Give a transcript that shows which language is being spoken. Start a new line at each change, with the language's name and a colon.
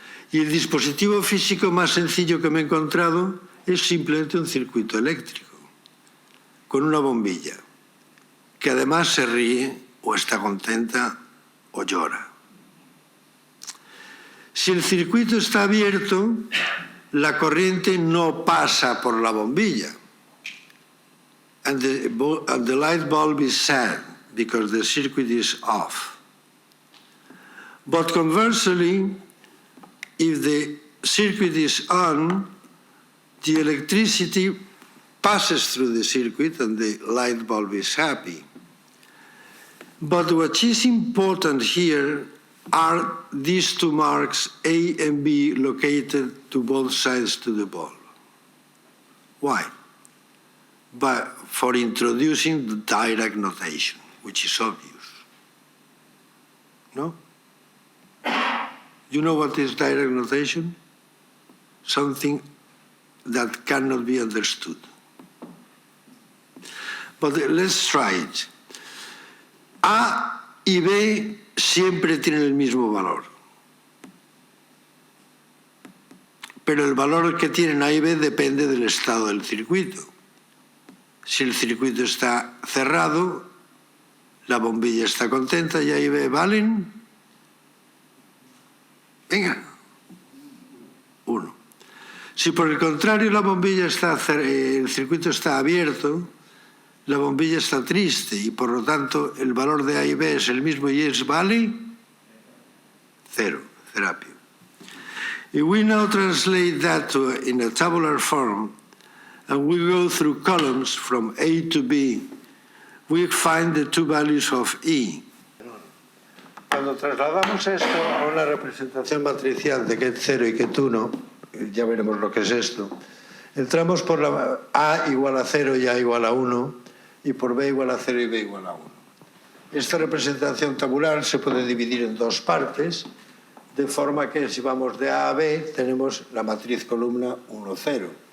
Spanish: Y el dispositivo físico más sencillo que me he encontrado es simplemente un circuito eléctrico, con una bombilla, que además se ríe o está contenta o llora. Si el circuito está abierto, la corriente no pasa por la bombilla.
English: And the light bulb is sad because the circuit is off. But conversely, if the circuit is on, the electricity passes through the circuit and the light bulb is happy. But what is important here are these two marks A and B located to both sides to the bulb. Why? For introducing the Dirac notation, which is obvious. No? You know what is Dirac notation? Something that cannot be understood. But let's try it.
Spanish: A y B siempre tienen el mismo valor. Pero el valor que tienen A y B depende del estado del circuito. Si el circuito está cerrado, la bombilla está contenta y A y B valen. Venga. 1. Si por el contrario el circuito está abierto, la bombilla está triste y por lo tanto el valor de A y B es el mismo y vale 0, terapia.
English: If we now translate that in a tabular form and we go through columns from A to B, we find the two values of E.
Spanish: Cuando trasladamos esto a una representación matricial de que es 0 y que es 1, ya veremos lo que es esto, entramos por la A igual a 0 y A igual a 1, y por B igual a 0 y B igual a 1. Esta representación tabular se puede dividir en dos partes, de forma que si vamos de A a B tenemos la matriz columna 1, 0.